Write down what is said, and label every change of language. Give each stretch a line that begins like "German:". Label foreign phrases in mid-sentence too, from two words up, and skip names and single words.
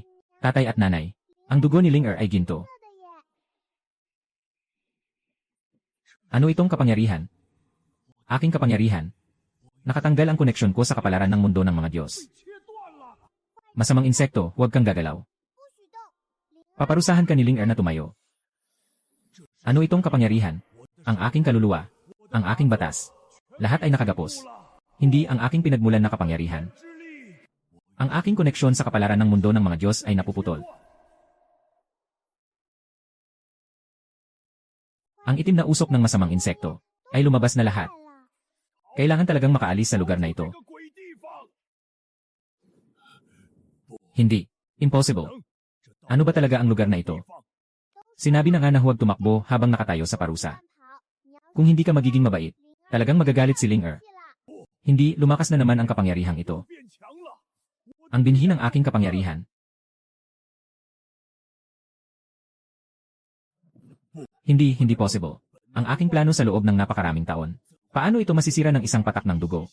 Filipino: Tatay at nanay. Ang dugo ni Ling Er ay ginto.
Chinese: 色的耶，
Filipino: Ano itong kapangyarihan? Aking kapangyarihan. Nakatanggal ang koneksyon ko sa kapalaran ng mundo ng mga Diyos. Masamang insekto, huwag kang gagalaw.
Chinese: 不许动，灵儿
Filipino: Paparusahan ka ni Ling Er na tumayo. Ano itong kapangyarihan? Ang aking kaluluwa. Ang aking batas. Lahat ay nakagapos. Hindi ang aking pinagmulan na kapangyarihan. Ang aking koneksyon sa kapalaran ng mundo ng mga Diyos ay napuputol. Ang itim na usok ng masamang insekto ay lumabas na lahat.
Chinese: 坏了，
Filipino: Kailangan talagang makaalis sa lugar na ito. Hindi. Impossible. Ano ba talaga ang lugar na ito? Sinabi na nga na huwag tumakbo habang nakatayo sa parusa.
Chinese: 慢跑，你要
Filipino: Kung hindi ka magiging mabait,
Chinese: 灵儿
Filipino: talagang magagalit si Ling Er.
Chinese: 去了，
Filipino: Hindi, lumakas na naman ang kapangyarihang ito. Ang binhi ng aking kapangyarihan. Hindi possible. Ang aking plano sa loob ng napakaraming taon. Paano ito masisira ng isang patak ng dugo?